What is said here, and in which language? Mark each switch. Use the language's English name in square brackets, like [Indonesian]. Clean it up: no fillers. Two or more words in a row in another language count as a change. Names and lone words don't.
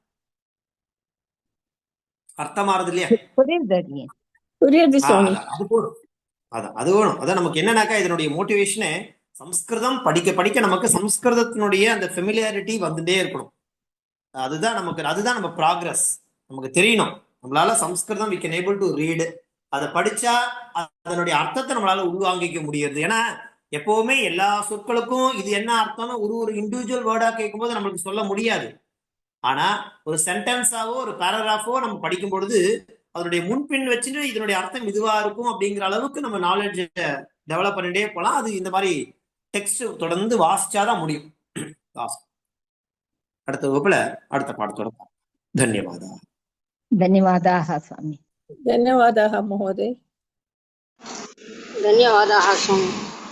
[Tamil] அர்த்தமாறது இல்லையா அது வேணும் அதான் நமக்கு என்னன்னாக்கா இதனுடைய மோட்டிவேஷனு சம்ஸ்கிருதம் படிக்க படிக்க நமக்கு சம்ஸ்கிருதத்தினுடைய அந்த ஃபெமிலியாரிட்டி வந்துட்டே இருக்கணும் அதுதான் நம்ம ப்ராக்ரஸ் நமக்கு தெரியணும் நம்மளால சம்ஸ்கிருதம் [English] we can able to read [Tamil] அதை படிச்சா அதனுடைய அர்த்தத்தை நம்மளால உள்வாங்கிக்க முடியாது ஏன்னா எப்பவுமே எல்லா சொற்களுக்கும் இது என்ன அர்த்தம்னு ஒரு [English] individual word [Tamil] கேட்கும்போது நம்மளுக்கு சொல்ல முடியாது ஆனா ஒரு சென்டென்ஸாவோ ஒரு பேராகிராஃபோ நம்ம படிக்கும் பொழுது அதனுடைய முன்பின் வச்சுட்டு இதனுடைய அர்த்தம் இதுவா இருக்கும் அப்படிங்கிற அளவுக்கு நம்ம [English] knowledge develop [Tamil] பண்ணிட்டே போலாம் அது இந்த மாதிரி டெக்ஸ்ட் தொடர்ந்து வாசிச்சாதான் முடியும் அடுத்த வகுப்புல அடுத்த பாடத்தோட धन्यवादाः [Sanskrit] धन्यवादाः स्वामी धन्यवादाः महोदय धन्यवादाः स्वामी